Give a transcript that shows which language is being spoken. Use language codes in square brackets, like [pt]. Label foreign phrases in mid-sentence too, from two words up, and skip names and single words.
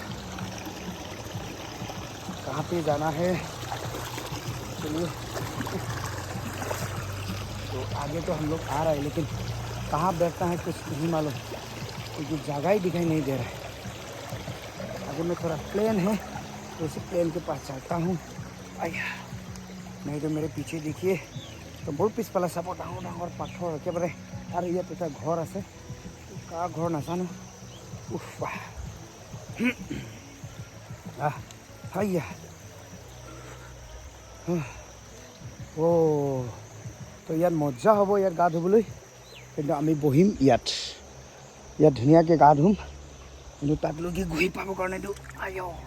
[hi] कहाँ पे जाना है चलिए तो आगे तो हम लोग आ रहे हैं लेकिन कहाँ बैठता है कुछ नहीं मालूम क्योंकि जगह ही दिखाई नहीं दे रहा है आगे में थोड़ा प्लेन है तो उसी प्लेन के पास चलता हूँ आया नहीं तो मेरे पीछे देखिए तो बहुत [as] পিছফালে চাব ডাঙৰ ডাঙৰ পাথৰ একেবাৰে [hi] और [as] ইয়াত এটা ঘৰ আছে কাৰ ঘৰ নাজানো উফ হাইয়া ও তো ইয়াত মজা হ'ব ইয়াত গা ধুবলৈ কিন্তু আমি বহিম ইয়াত ধুনীয়াকৈ গা ধুম কিন্তু তাতলৈকে ঘূৰি পাবৰ কাৰণেতো আয়ো